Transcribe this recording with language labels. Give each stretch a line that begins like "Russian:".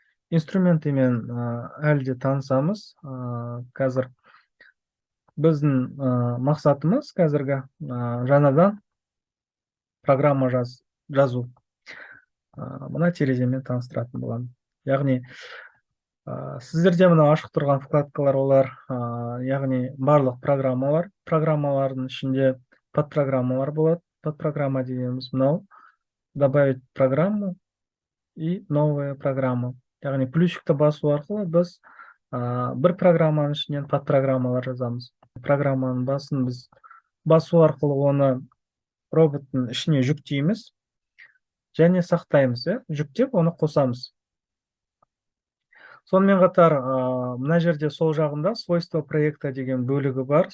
Kazakh: Инструментімен әлі де танысамыз. Қазір біздің мақсатымыз қазіргі жаңадан программа жазу. Мына тереземен таныстыратын боламын. Яғни сіздерде мына ашық тұрған вкладкалар олар, яғни барлық программалар. Программалардың ішінде подпрограммалар болады. Подпрограмма дегеніміз мынау.
Russian: Добавить программу и новая программа.
Kazakh: Яғни плюсикті басу арқылы біз бір программаның ішінен подпрограммалар жазамыз. Программаның басын біз басу арқылы оны роботтың ішіне жүктейміз және сақтаймыз. Жүктеп, оны қосамыз. Сонымен қатар, мына жерде сол жағында
Russian: свойство проекта
Kazakh: деген бөлігі бар.